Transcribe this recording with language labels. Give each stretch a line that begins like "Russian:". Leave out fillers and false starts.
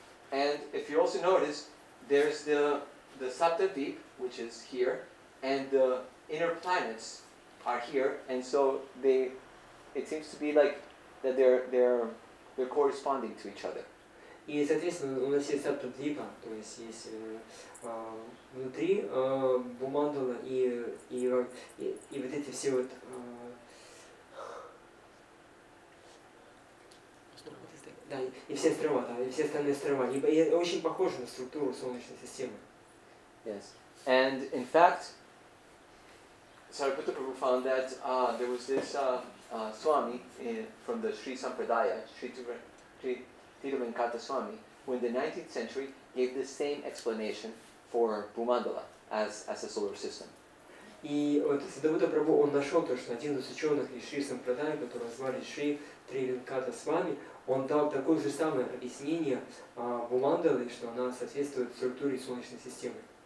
English: And if you also notice, there's the Saptadvip, which is here, and the inner planets are here, and so they it seems to be like that they're corresponding to each other.
Russian: И, соответственно, у нас есть саптадвипа, то есть есть внутри бумандала и вот эти все вот да, и все острова, да, и все остальные острова. И очень похоже на структуру Солнечной системы.
English: Yes. And in fact, Sariputta Prabhu found that there was this Swami from the Sri Sampradaya, Sri Venkata Swami, who in the 19th century gave the same explanation for Bhumandala as a solar system.
Russian: И вот Садавута Прабху, он нашел то, что один из ученых из Шри Сампрадая, которого звали Ч.3 Венката Свами, он дал такое же самое объяснение Бхумандалы, что она соответствует структуре Солнечной системы.